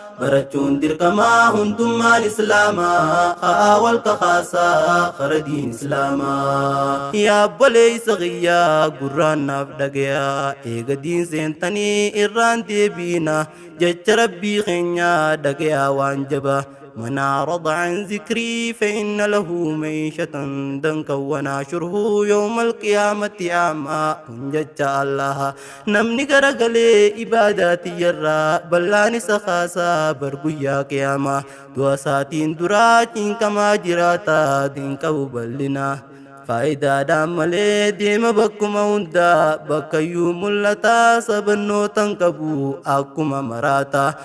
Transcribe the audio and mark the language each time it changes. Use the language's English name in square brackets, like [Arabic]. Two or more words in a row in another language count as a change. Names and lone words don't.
[Oromo] Barachuun dirqamaa hundummaan Islaamaa. Ka'aa wal kakaasaa kara diin Islaamaa. Yaa obboleessa kiyyaa gurraan naaf dhagayaa. Eega diin seentanii irraan deebiina. Jecha Rabbii keenyaa dhagayaa waan jaba. [Arabic] من أعرض عن ذكري فإن له معيشة ضنكا ونحشره يوم القيامة أعمى. [Oromo] Kun jecha Allah. Namni garagalee ibaadaa tiyyarraa bal'aan isa kaasaa bar guyyaa qiyaamaa. Du'a isaatiin duraa cinqamaa jiraata diin qabu bal'ina. Faayidaadhaan malee deema bakkuma hundaa bakkayyuu mul'ata sabannootan qabu akkuma maraata.